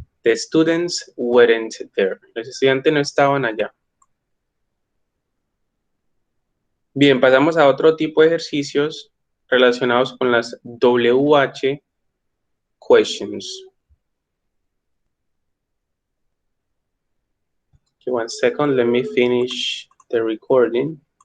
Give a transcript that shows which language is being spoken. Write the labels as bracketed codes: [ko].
[en] The students weren't there. [es] Los estudiantes no estaban allá. Bien, pasamos a otro tipo de ejercicios relacionados con las WH questions. [en] Okay, one second, let me finish the recording.